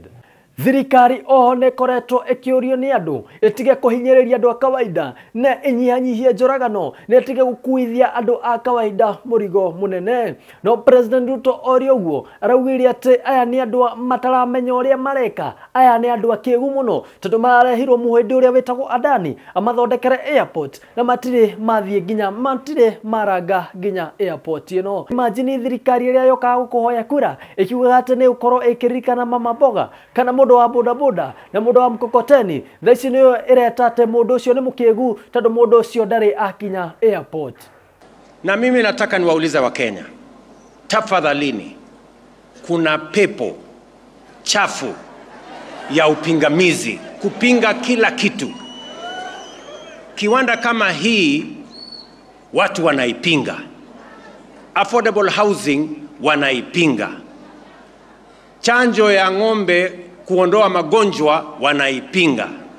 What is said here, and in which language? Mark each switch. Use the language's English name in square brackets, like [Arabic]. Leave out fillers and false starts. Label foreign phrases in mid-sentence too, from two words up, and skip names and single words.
[Kikuyu] Thirikari oho ne koretwo ikiurio ni andu itige kuhinyiriria andu a kawaida na inyihanyihie njuragano na itige gukuithia andu a kawaida murigo munene no President Ruto ori uguo araugire ati aya ni andu mataramenya uria mareka aya ni andu akigu muno tondu marehirwo muhindi uria wetagwo Adani amathondekere airport na matire mathie ginya matire maranga ginya airport ino. Imagine thirikari iria yoka gukuhoya kura ikiuga ati ni ukorwo ikirikana [Swahili] mama boga [Kikuyu] kana mundu wa bodaboda na mundu wa mkokoteni thaici niyo iretate mundu ucio ni mukiegu tondu mundu ucio ndari akinya airport. [Swahili] Na mimi nataka niwaulize wa Kenya, tafadhalini, kuna pepo chafu ya upingamizi kupinga kila kitu. Kiwanda kama hii watu wanaipinga, [English] affordable housing [Swahili] wanaipinga, chanjo ya ng'ombe kuondoa magonjwa wanaipinga,